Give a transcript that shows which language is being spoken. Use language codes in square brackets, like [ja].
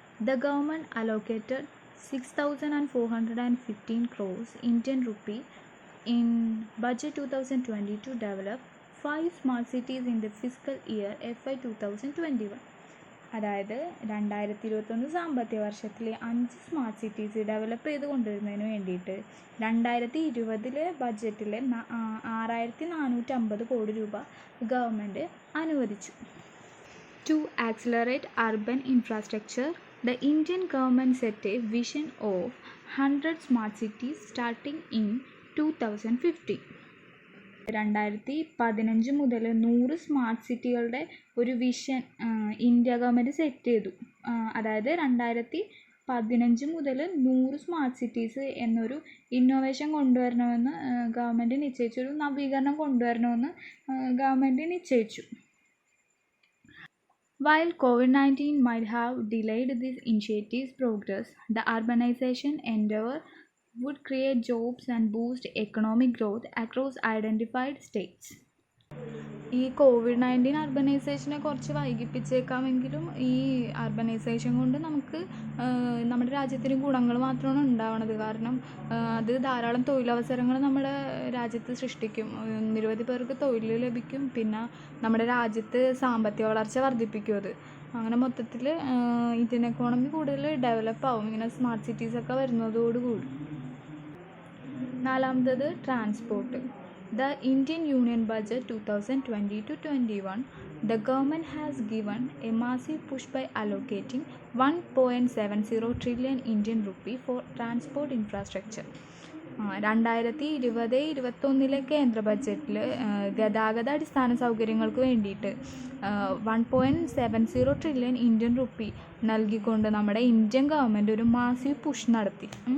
[en] The government allocated 6,415 crores Indian rupee in budget 2020 to develop 5 smart cities in the fiscal year FY 2021. [ml] അതായത് 2021 സാമ്പത്തിക വർഷത്തിലെ 5 smart cities develop ചെയ്ത് കൊണ്ടുവരുന്നതിന് വേണ്ടിയിട്ട് 2020 ബഡ്ജറ്റിലെ 6,450 കോടി രൂപ ഗവൺമെൻറ് അനുവദിച്ചു. [en] To accelerate urban infrastructure, the Indian government set a vision of 100 smart cities starting in 2015. [ml] 2015 മുതൽ 100 സ്മാർട്ട് സിറ്റികളുടെ ഒരു വിഷൻ ഇന്ത്യ ഗവൺമെൻറ് സെറ്റ് ചെയ്തു. അതായത് 2015 മുതൽ 100 സ്മാർട്ട് സിറ്റീസ് എന്നൊരു ഇന്നോവേഷൻ കൊണ്ടുവരണമെന്ന് ഗവൺമെൻറ് നിശ്ചയിച്ചു. ഒരു നവീകരണം കൊണ്ടുവരണമെന്ന് ഗവൺമെൻറ് നിശ്ചയിച്ചു. [en] While COVID-19 might have delayed this initiative's progress, the urbanization endeavor would create jobs and boost economic growth across identified states. [ml] ഈ COVID-19 അർബനൈസേഷനെ കുറച്ച് വൈകിപ്പിച്ചേക്കാമെങ്കിലും ഈ അർബനൈസേഷൻ കൊണ്ട് നമുക്ക് നമ്മുടെ രാജ്യത്തിന് ഗുണങ്ങൾ മാത്രമാണ് ഉണ്ടാവുന്നത്. കാരണം അത് ധാരാളം തൊഴിലവസരങ്ങൾ നമ്മുടെ രാജ്യത്ത് സൃഷ്ടിക്കും, നിരവധി പേർക്ക് തൊഴിൽ ലഭിക്കും, പിന്നെ നമ്മുടെ രാജ്യത്ത് സാമ്പത്തിക വളർച്ച വർദ്ധിപ്പിക്കും. അത് അങ്ങനെ മൊത്തത്തിൽ ഇന്ത്യൻ എക്കോണമി കൂടുതൽ ഡെവലപ്പ് ആവും ഇങ്ങനെ സ്മാർട്ട് സിറ്റീസൊക്കെ വരുന്നതോടുകൂടി. നാലാമത്തത് transport. [en] The Indian Union Budget 2020-21, the government has given a massive push by allocating 1.70 trillion Indian rupee for transport infrastructure. [ml] 2020-21 കേന്ദ്ര ബഡ്ജറ്റിൽ ഗതാഗത അടിസ്ഥാന സൗകര്യങ്ങൾക്ക് വേണ്ടിയിട്ട് 1.70 ട്രില്യൺ ഇന്ത്യൻ റുപ്പി നൽകിക്കൊണ്ട് നമ്മുടെ ഇന്ത്യൻ ഗവൺമെൻറ് ഒരു മാസീവ് പുഷ് നടത്തി.